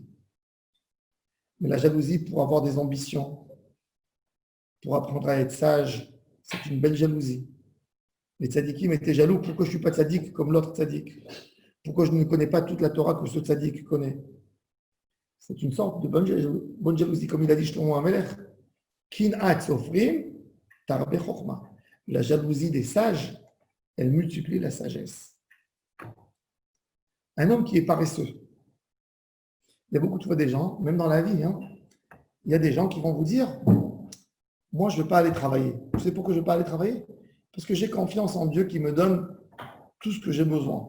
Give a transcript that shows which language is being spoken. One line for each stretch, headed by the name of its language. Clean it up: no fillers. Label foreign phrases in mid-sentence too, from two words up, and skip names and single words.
French: Mais la jalousie pour avoir des ambitions, pour apprendre à être sage, c'est une belle jalousie. Les tzadikim étaient jaloux. Pourquoi je ne suis pas tzadik comme l'autre tzadik? Pourquoi je ne connais pas toute la Torah que ce tzadik connaît? C'est une sorte de bonne jalousie, comme il a dit Shlomo HaMelech.
Hebrew: קנאת סופרים תרבה חכמה.
French: La jalousie des sages, elle multiplie la sagesse. Un homme qui est paresseux. Il y a beaucoup de gens, même dans la vie, il y a des gens qui vont vous dire, moi, je ne veux pas aller travailler. Vous savez pourquoi je ne veux pas aller travailler? Parce que j'ai confiance en Dieu qui me donne tout ce que j'ai besoin.